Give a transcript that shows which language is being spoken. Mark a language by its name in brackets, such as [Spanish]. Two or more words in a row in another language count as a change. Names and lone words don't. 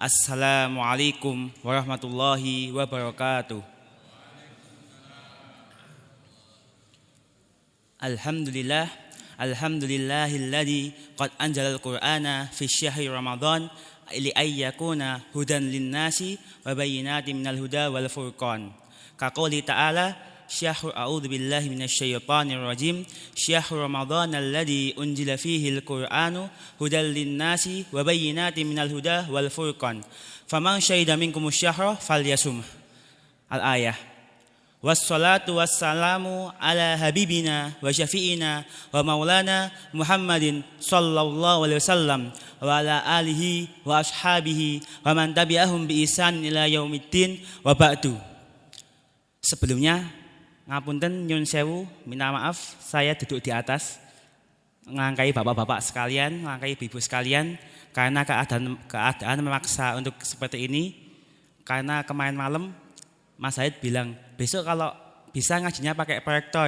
[Arabic] السلام عليكم ورحمة الله وبركاته. الحمد لله الذي قد أنزل القرآن في شهر رمضان ليكون هدى للناس وبينات من الهدى والفرقان. كقوله تعالى شهر أعوذ بالله من الشيطان الرجيم. شهر رمضان الذي أنزل فيه القرآن هدى للناس وبينات من الهدى والفرقان. فمن شهد منكم الشهر فليصمه. Al-ayah. والصلاة والسلام على حبيبنا وشفيعنا ومولانا محمد صلى الله عليه وسلم وعلى آله وأصحابه ومن تبعهم بإحسان إلى يوم الدين وبعد. [Indonesian] Sebelumnya [Javanese] ngapunten nyun sewu, [Indonesian] minta maaf saya duduk di atas ngangkai bapak-bapak sekalian, ngangkai ibu sekalian karena keadaan memaksa untuk seperti ini. Karena kemarin malam Mas Said bilang besok kalau bisa ngajinya pakai proyektor.